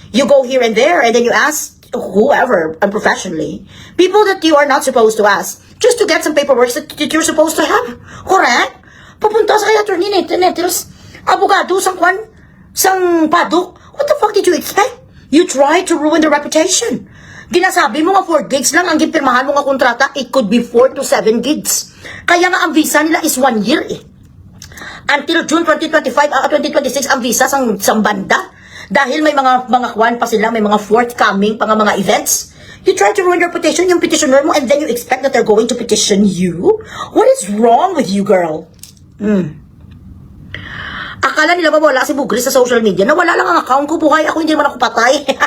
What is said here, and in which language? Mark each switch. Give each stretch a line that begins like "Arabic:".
English: You go here and there, and then you ask whoever, unprofessionally, people that you are not supposed to ask, just to get some paperwork that you're supposed to have. Correct?
Filipino: Pupunta sa kay Attorney Neteros, abogado sang kwan, sang padok.
English: What the fuck did you expect? You tried to ruin the reputation.
Hiligaynon: Ginasabi mo nga 4 gigs lang ang gipirmahan mo nga kontrata,
English: it could be 4 to 7 gigs.
Filipino: Kaya nga ang visa nila is 1 year eh. Until June 2026 ang visa sang banda. Dahil may mga kwan pa sila, may mga forthcoming pa nga mga events.
English: You try to ruin your reputation,
Filipino: yung petitioner mo,
English: and then you expect that they're going to petition you? What is wrong with you, girl?
Filipino: Akala nila ba wala si Bugris sa social media? Na wala lang ang account ko, buhay ako, hindi naman ako patay.